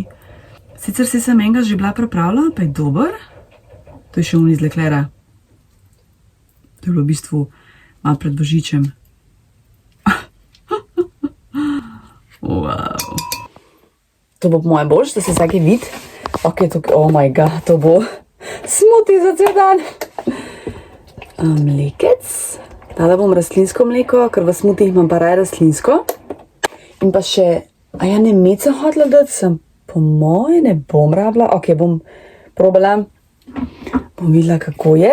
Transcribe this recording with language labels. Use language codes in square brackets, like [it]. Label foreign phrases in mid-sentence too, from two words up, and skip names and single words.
[sl] Sicer sem enega že bila pripravila, pa je dober. To je še iz Leclerca. To je bilo v bistvu malo pred Božičem. Wow. To bo po mojem boljš, da se vsake vid. Ok, tukaj, [en] oh my god, [sl] to bo smuti za cel dan. Mlekec. Dala bom rastlinsko mleko, ker v smutih imam pa raje rastlinsko. In pa še, ne med sem hotela dati, sem po moje ne bom rabila. Ok, bom probala. Bom videla, kako je.